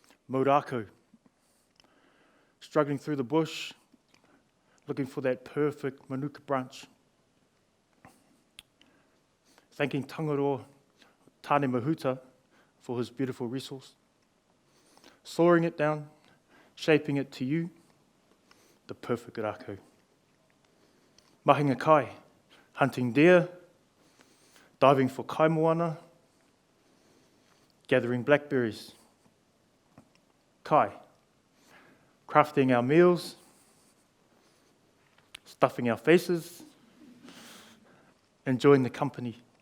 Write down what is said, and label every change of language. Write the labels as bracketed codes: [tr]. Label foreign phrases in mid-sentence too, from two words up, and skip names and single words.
[en] Maurako, struggling through the bush, looking for that perfect manuka branch. Thanking Tangaroa Tāne Mahuta for his beautiful resource. Sawing it down, shaping it to you, the perfect rako. [mi] Mahinga kai, [en] hunting deer, diving for kaimoana, gathering blackberries. Kai, crafting our meals, stuffing our faces, enjoying the company.